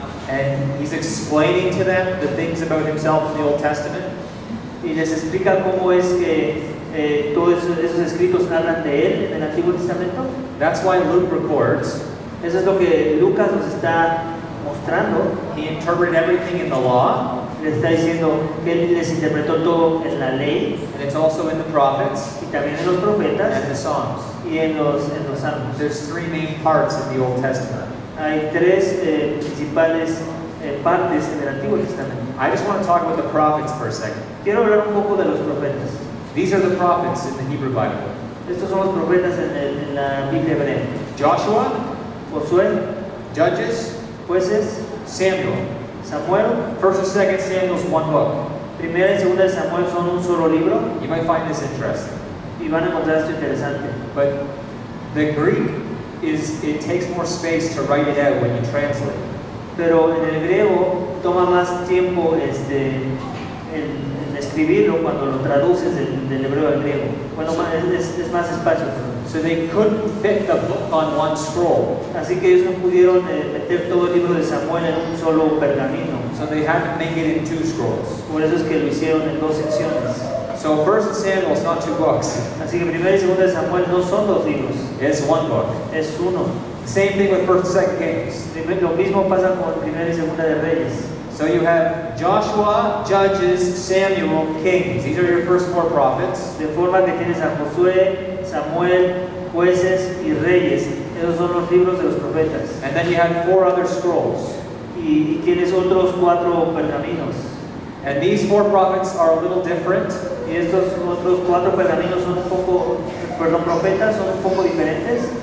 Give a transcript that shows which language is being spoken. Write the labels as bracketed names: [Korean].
[English] And he's explaining to them the things about himself in the Old Testament. [Spanish] Y les explica cómo es que todos esos escritos hablan de él en el Antiguo Testamento. [English] That's why Luke records. [Spanish] Eso es lo que Lucas nos está mostrando. [English] He interpreted everything in the law. [Spanish] Le está diciendo que él les interpretó todo en la ley. [English] And it's also in the prophets. [Spanish] Y también en los profetas. [English] And the Psalms. [Spanish] Y en los salmos. [English] There's three main parts in the Old Testament. [Spanish] Hay tres principales partes en el Antiguo Testamento. [English] I just want to talk about the prophets for a second. [Spanish] Quiero hablar un poco de los profetas. [English] These are the prophets in the Hebrew Bible. [Spanish] Estos son los profetas en la Biblia hebrea. [English] Joshua, [Spanish] Josué, [English] Judges, [Spanish] Jueces, [English] Samuel. [Spanish] Samuel. [English] First and second Samuel is one book. [Spanish] Primera y segunda de Samuel son un solo libro. [English] You might find this interesting. [Spanish] Y van a encontrar esto interesante. [English] But the Greek it takes more space to write it out when you translate. [Spanish] Pero en el griego toma más tiempo en escribirlo cuando lo traduces del hebreo al griego. Bueno, es más espacio. [English] So they couldn't fit the book on one scroll. [Spanish] Así que ellos no pudieron meter todo el libro de Samuel en un solo pergamino. [English] So they had to make it in two scrolls. [Spanish] Por eso es que lo hicieron en dos secciones. [English] So First and Samuel is not two books. [Spanish] Así que primera y segunda de Samuel no son dos libros. [English] It's one book. [Spanish] Es uno. [English] Same thing with First and Second Kings. [Spanish] Lo mismo pasa con primera y segunda de Reyes. [English] So you have Joshua, Judges, Samuel, Kings. These are your first four prophets. [Spanish] De forma que tienes a Josué, Samuel, Jueces y Reyes. Esos son los libros de los profetas. [English] And then you have four other scrolls. [Spanish] Y tienes otros 4 pergaminos. [English] And these four prophets are a little different. [Spanish] Y estos otros 4 pergaminos son un poco, profetas son un poco diferentes.